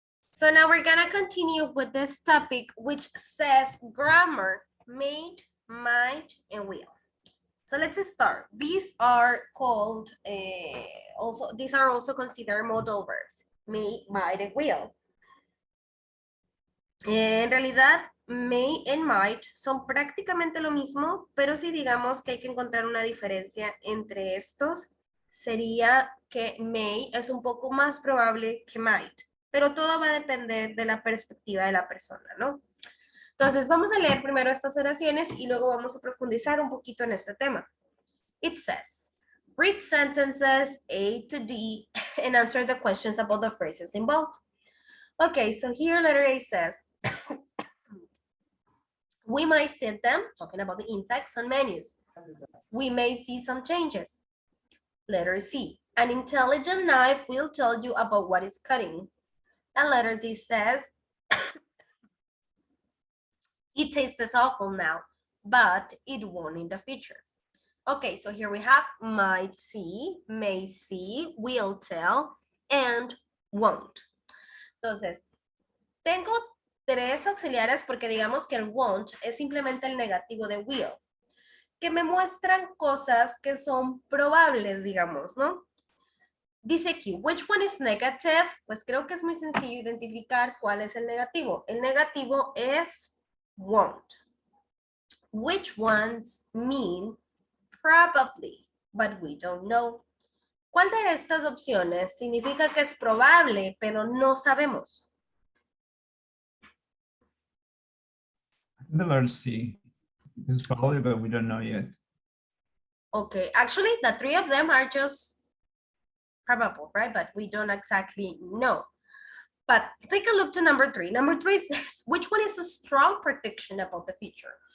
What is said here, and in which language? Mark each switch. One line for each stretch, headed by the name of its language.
English: So now we're gonna continue with this topic, which says grammar, made, might, and will. So let's start. These are called these are also considered modal verbs, may, might, and will.
Spanish: En realidad, may and might son prácticamente lo mismo, pero si digamos que hay que encontrar una diferencia entre estos, sería que may es un poco más probable que might, pero todo va a depender de la perspectiva de la persona, ¿no? Entonces, vamos a leer primero estas oraciones y luego vamos a profundizar un poquito en este tema.
English: It says, read sentences A to D and answer the questions about the phrases involved. Okay, so here letter A says, we might see them, talking about the insects on menus. We may see some changes. Letter C, an intelligent knife will tell you about what it's cutting. And letter D says, it tastes awful now, but it won't in the future. Okay, so here we have might see, may see, will tell, and won't.
Spanish: Entonces, tengo tres auxiliares porque digamos que el won't es simplemente el negativo de will, que me muestran cosas que son probables, digamos, ¿no? Dice aquí,
English: which one is negative?
Spanish: Pues creo que es muy sencillo identificar cuál es el negativo. El negativo es won't.
English: Which ones mean probably, but we don't know.
Spanish: ¿Cuál de estas opciones significa que es probable, pero no sabemos?
English: The letter C is probably, but we don't know yet. Okay, actually, the three of them are just probable, right? But we don't exactly know. But take a look to number three. Number three says, which one is a strong prediction about the future?